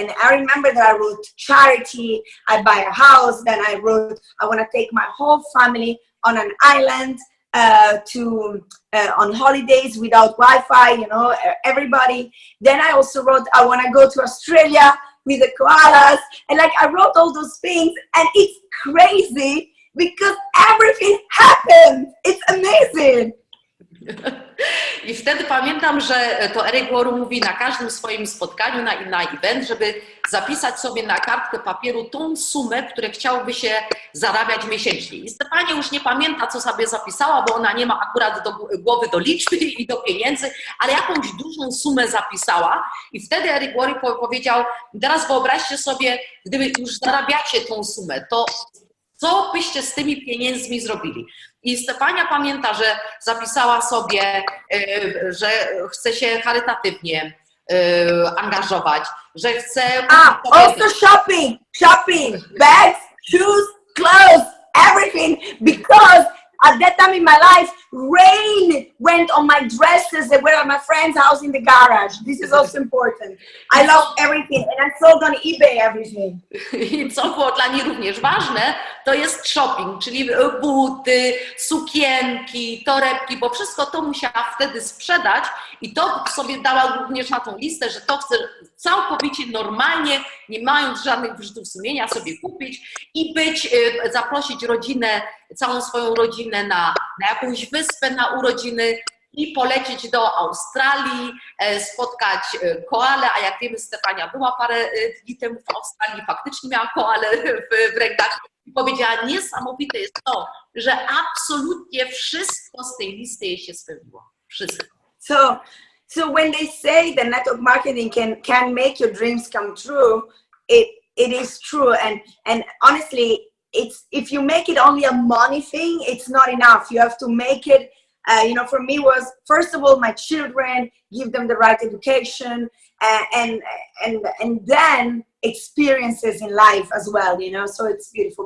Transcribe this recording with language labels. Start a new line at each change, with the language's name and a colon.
English: And I remember that I wrote charity, I buy a house, then I wrote, I want to take my whole family on an island on holidays without Wi-Fi, you know, everybody. Then I also wrote, I want to go to Australia with the koalas. And like, I wrote all those things, and it's crazy because everything happened. It's amazing.
Polish: I wtedy pamiętam, że to Eric Worre mówi na każdym swoim spotkaniu, na event, żeby zapisać sobie na kartkę papieru tą sumę, które chciałby się zarabiać miesięcznie. I Stefania już nie pamięta, co sobie zapisała, bo ona nie ma akurat do głowy do liczby i do pieniędzy, ale jakąś dużą sumę zapisała. I wtedy Eric Worre powiedział, teraz wyobraźcie sobie, gdyby już zarabiacie tą sumę, to co byście z tymi pieniędzmi zrobili? I Stefania pamięta, że zapisała sobie, że chce się charytatywnie angażować, że chce...
English: Also shopping, bags, shoes, clothes, everything, because at that time in my life, rain went on my dresses that were at my friend's house in the garage. This is also important. I love everything and I sold on eBay everything.
Polish: I co było dla niej również ważne, to jest shopping, czyli buty, sukienki, torebki, bo wszystko to musiała wtedy sprzedać i to sobie dała również na tą listę, że to chce całkowicie normalnie, nie mając żadnych wyrzutów sumienia, sobie kupić i zaprosić rodzinę, całą swoją rodzinę na jakąś wyspę na urodziny i polecieć do Australii, spotkać koalę, a jak wiemy, Stefania była parę dni temu w Australii, faktycznie miała koalę w rękach i powiedziała, niesamowite jest to, że absolutnie wszystko z tej listy jej się spełniło. Wszystko.
English: So when they say that network marketing can make your dreams come true, it is true, and honestly, if you make it only a money thing, it's not enough. You have to make it, for me was, first of all, my children, give them the right education, and then experiences in life as well, so it's beautiful.